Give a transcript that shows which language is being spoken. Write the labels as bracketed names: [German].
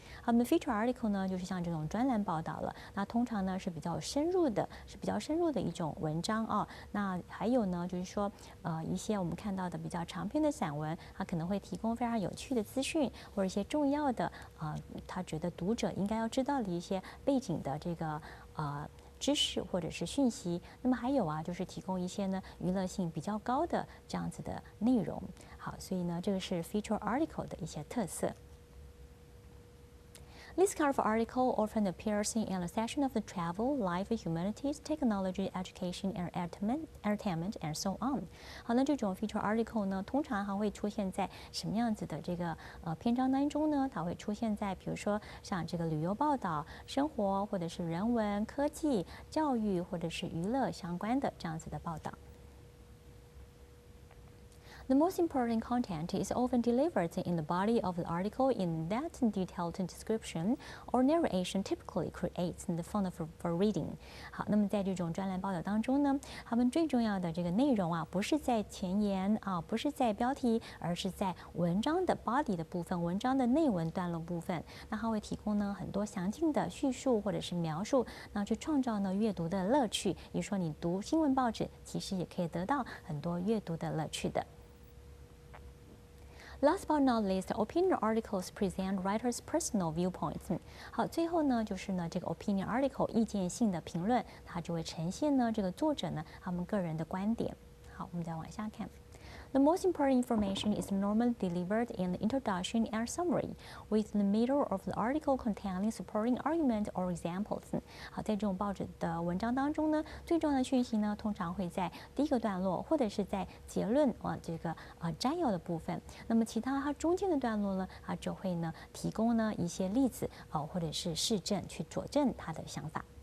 [Chinese] 好，那么 feature article 呢，就是像这种专栏报道了。那通常呢是比较深入的一种文章那还有呢，就是说一些我们看到的比较长篇的散文，它可能会提供非常有趣的资讯，或者一些重要的他觉得读者应该要知道的一些背景的这个知识或者是讯息，那么还有就是提供一些呢娱乐性比较高的这样子的内容。好，所以呢这个是 feature article 的一些特色。 [English] This kind of article often appears in a section of the travel, life, humanities, technology, education, and entertainment, and so on. [Chinese] 好，那这种 feature article 呢，通常还会出现在什么样子的这个篇章当中呢？它会出现在比如说像这个旅游报道、生活或者是人文、科技、教育或者是娱乐相关的这样子的报道。 [English] The most important content is often delivered in the body of the article in that detailed description or narration typically creates the fun for reading. [Chinese] 好，那么在这种专栏报道当中呢，他们最重要的这个内容不是在前言不是在标题，而是在文章的 body 的部分，文章的内文段落部分。那它会提供呢很多详尽的叙述或者是描述，那去创造呢阅读的乐趣。也就是说，你读新闻报纸其实也可以得到很多阅读的乐趣的。 [English] Last but not least, opinion articles present writers' personal viewpoints. [Chinese] 好，最后呢，就是呢这个 opinion article 意见性的评论，它就会呈现呢这个作者呢他们个人的观点。好，我们再往下看。 [English] The most important information is normally delivered in the introduction and summary, with the middle of the article containing supporting argument or examples. [Chinese] 好，在这种报纸的文章当中呢，最重要的讯息呢，通常会在第一个段落，或者是在结论这个摘要的部分。那么其他它中间的段落呢，它就会呢提供呢一些例子或者是事证去佐证他的想法。